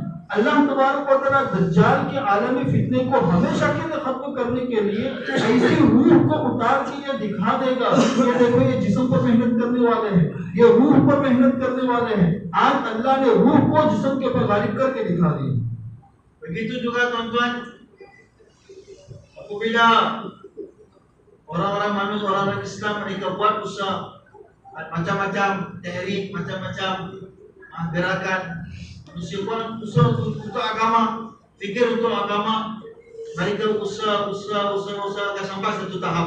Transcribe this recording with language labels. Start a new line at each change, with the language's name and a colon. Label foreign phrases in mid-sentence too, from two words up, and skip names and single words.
Arabic: الله تبارك وتعالى
Hindi: दज्जाल के आलमी फितने को हमेशा के लिए खत्म करने के लिए ऐसी रूह को उतार के ये दिखा देगा, ये देखो ये जिस्म पर मेहनत करने वाले हैं, ये रूह पर मेहनत करने वाले हैं। आज अल्लाह ने रूह को जिस्म के ऊपर गालिब करके दिखा दिया।
Malay: Begitu juga tuan-tuan, apabila orang-orang manusia, orang-orang Islam mereka buat usaha macam-macam tehrik, macam-macam gerakan, manusia buat usaha untuk agama, fikir untuk agama, mereka usaha akan sampai satu tahap.